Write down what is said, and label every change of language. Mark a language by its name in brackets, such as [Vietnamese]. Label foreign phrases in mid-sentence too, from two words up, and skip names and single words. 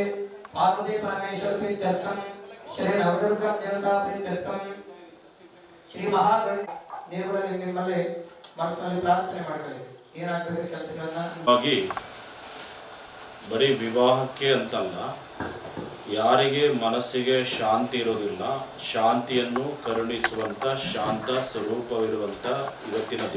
[Sanskrit] पार्वती परमेश्वर प्रीत्यर्थम श्री नवदुर्गा देवता प्रीत्यर्थम श्री महागणि [Kannada] ದೇವರಲ್ಲಿ ನಿಮ್ಮಲ್ಲಿ ಮನಸ್ಸಿನಲ್ಲಿ ಪ್ರಾರ್ಥನೆ ಮಾಡಲಿ. ಏನಾಗಬೇಕು ಕೆಲಸಗಳನ್ನ ಬರೀ ವಿವಾಹಕ್ಕೆ ಅಂತಲ್ಲ, ಯಾರಿಗೆ ಮನಸ್ಸಿಗೆ ಶಾಂತಿ ಇರೋದಿಲ್ಲ, ಶಾಂತಿಯನ್ನು ಕರುಣಿಸುವಂಥ ಶಾಂತ ಸ್ವರೂಪವಿರುವಂಥ ಇವತ್ತಿನ ದಿನ.